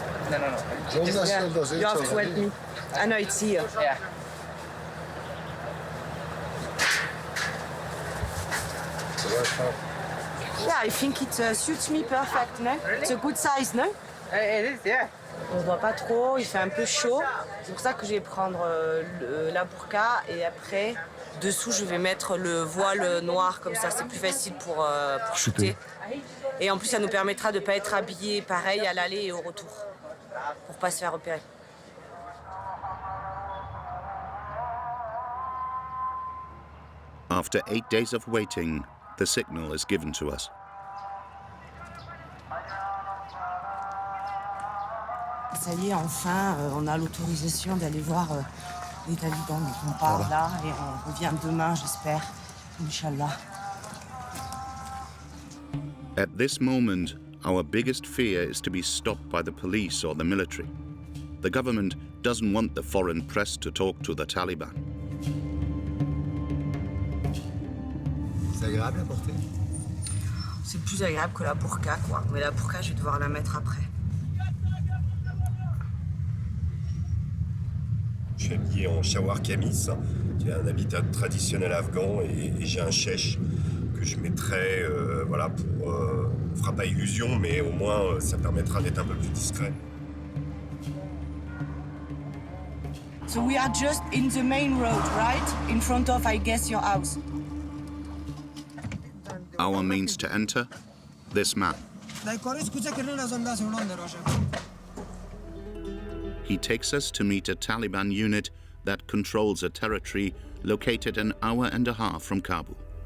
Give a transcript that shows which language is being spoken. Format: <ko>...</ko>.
<en>No. Yeah. You have to help me. I know it's here. Yeah. Yeah, I think it suits me perfect, no? It's a good size, no? It is, yeah.</en> <fr>On voit pas trop, il fait un peu chaud. C'est pour ça que je vais prendre la burqa et après, dessous, je vais mettre le voile noir, comme ça, c'est plus facile pour shooter. Et en plus, ça nous permettra de ne pas être habillés pareil à l'aller et au retour, pour pas se faire repérer.</fr> <en>After 8 days of waiting, the signal is given to us.</en> <fr>Ça y est, enfin, on a l'autorisation d'aller voir les talibans. Donc on part là et on revient demain, j'espère. Inch'Allah.</fr> <en>At this moment, our biggest fear is to be stopped by the police or the military. The government doesn't want the foreign press to talk to the Taliban.</en> <fr>C'est agréable à porter? C'est plus agréable que la burqa, quoi. Mais la burqa, je vais devoir la mettre après. Je suis habillé en shawar kamis, qui est un habitat traditionnel afghan, et j'ai un shesh que je mettrai, voilà, pour fera pas illusion, mais au moins ça permettra d'être un peu plus discret.</fr> <en>So we are just in the main road, right? In front of, I guess, your house. Our means to enter? This man. He takes us to meet a Taliban unit that controls a territory located an hour and a half from Kabul.</en>